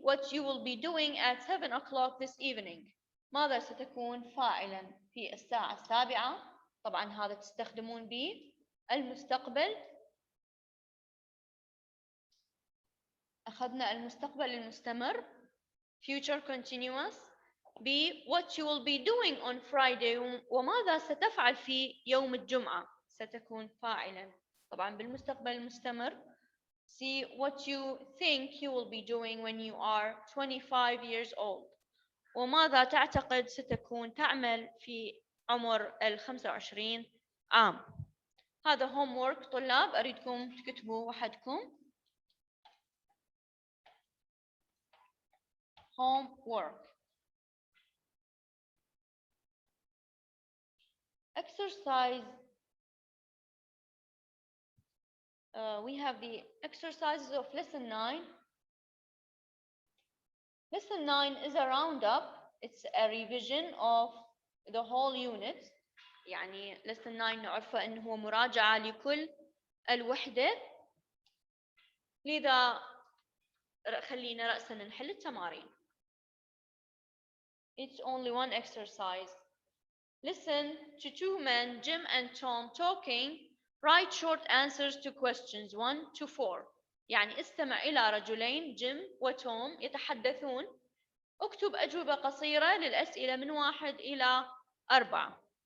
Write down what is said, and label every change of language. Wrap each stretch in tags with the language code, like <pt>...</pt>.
<en>What you will be doing at 7 o'clock this evening.</en> <ar>ماذا ستكون فاعلا في الساعة 7. طبعا هذا تستخدمون به المستقبل. أخذنا المستقبل المستمر</ar> <en>future continuous. B. What you will be doing on Friday.</en> <ar>وماذا ستفعل في يوم الجمعة. ستكون فاعلا طبعا بالمستقبل المستمر.</ar> <en>C. What you think you will be doing when you are 25 years old.</en> <ar>وماذا تعتقد ستكون تعمل في عمر 25 عام. هذا homework طلاب أريدكم تكتبوا وحدكم.</ar> <en>Homework. Exercise. We have the exercises of lesson 9. Lesson 9 is a roundup. It's a revision of the whole unit.</en> <ar>يعني</ar> <en>lesson 9</en> <ar>نعرفه أنه هو مراجعة لكل الوحدة. لذا خلينا رأسا نحل التمارين.</ar> <en>It's only one exercise. Listen to 2 men, Jim and Tom, talking. Write short answers to questions 1 to 4.</en> <ar>يعني استمع إلى رجلين جيم وتوم يتحدثون. اكتب أجوبة قصيرة للأسئلة من 1 إلى 4.</ar>